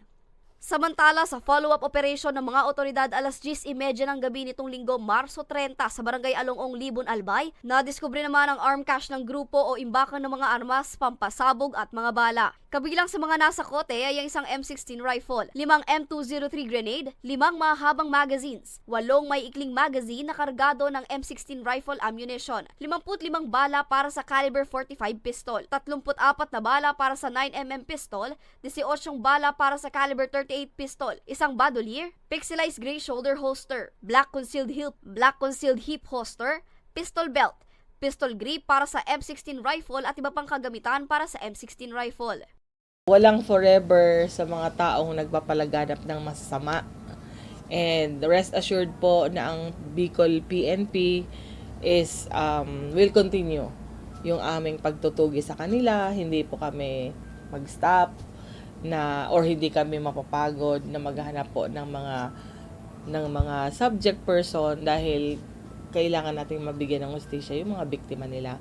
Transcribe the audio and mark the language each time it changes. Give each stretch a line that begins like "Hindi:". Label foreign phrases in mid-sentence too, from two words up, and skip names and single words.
Filipino: Samantala, sa
English: follow-up operation
Filipino: ng mga otoridad alas 10:30 ng gabi nitong Linggo, Marso 30 sa Barangay Alongong, Libon, Albay, nadiskubre naman ang
English: arm cache
Filipino: ng grupo o imbakan ng mga armas, pampasabog at mga bala. Kabilang sa mga nasa kote ay ang isang M16 rifle, 5 M203 grenade, 5 mahabang magazines, 8 may ikling magazine na kargado ng
English: M16 rifle ammunition,
Filipino: 55 bala para sa
English: caliber 45 pistol,
Filipino: 34 na bala para sa 9mm pistol, 18 bala para sa
English: caliber 38 pistol,
Filipino: isang bandolier,
English: pixelized gray shoulder holster, black concealed hip holster, pistol belt, pistol grip
Filipino: para sa M16 rifle at iba pang kagamitan para sa M16 rifle. Walang forever sa mga taong nagpapalaganap ng masasama.
English: And rest assured
Filipino: po na ang Bicol PNP
English: is will continue
Filipino: yung aming pagtutugi sa kanila. Hindi po kami mag-stop or hindi kami mapapagod na maghahanap po ng mga
English: subject person
Filipino: dahil kailangan nating mabigyan ng hustisya yung mga biktima nila.